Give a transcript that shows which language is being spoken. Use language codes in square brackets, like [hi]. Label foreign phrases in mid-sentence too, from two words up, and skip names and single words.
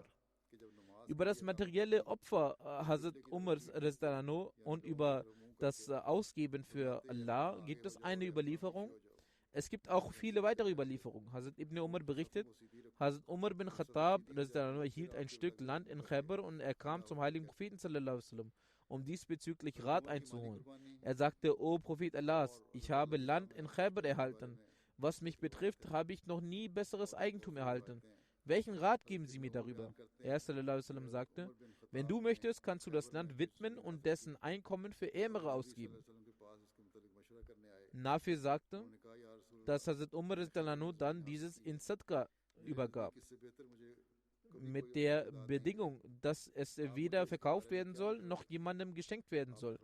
[de] Über das materielle Opfer Hazrat Umars und über das Ausgeben für Allah gibt es eine Überlieferung. Es gibt auch viele weitere Überlieferungen. Hazrat Ibn Umar berichtet, Hazrat Umar bin Khattab erhielt ein Stück Land in Khaybar und er kam zum heiligen Propheten [ar] صلى الله عليه وسلم, [de] um diesbezüglich Rat einzuholen. Er sagte: O Prophet Allahs, ich habe Land in Khaybar erhalten. Was mich betrifft, habe ich noch nie besseres Eigentum erhalten. Welchen Rat geben Sie mir darüber? Er [ar] صلى الله عليه وسلم [de] sagte: Wenn du möchtest, kannst du das Land widmen und dessen Einkommen für Ärmere ausgeben. Nafi sagte, dass Hazrat Umar dann dieses in Sadqa übergab. Mit der Bedingung, dass es weder verkauft werden soll, noch jemandem geschenkt werden soll.